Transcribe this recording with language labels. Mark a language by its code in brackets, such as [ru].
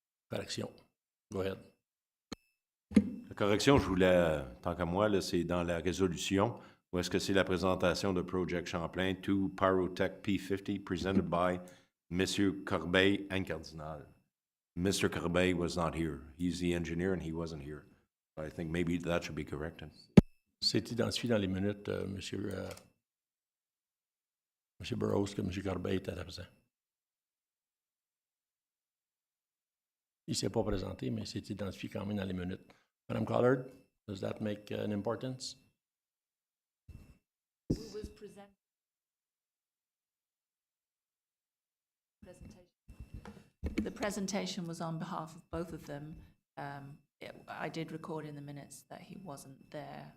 [en] Correction. Go ahead. [fr] La correction, je voulais, tant qu'à moi, là, c'est dans la résolution, ou est-ce que c'est la présentation de Project Champlain to Pyrotech P50 [en] presented by Monsieur Corbeil and Cardinal. Mr. Corbeil was not here. He's the engineer and he wasn't here. I think maybe that should be corrected. [fr] C'est identifié dans les minutes, Monsieur Burroughs, que M. Corbeil était absent. Il ne s'est pas présenté, mais c'est identifié quand même dans les minutes. [en] Madame Collard, does that make an importance? Who was presenting? The presentation was on behalf of both of them. I did record in the minutes that he wasn't there.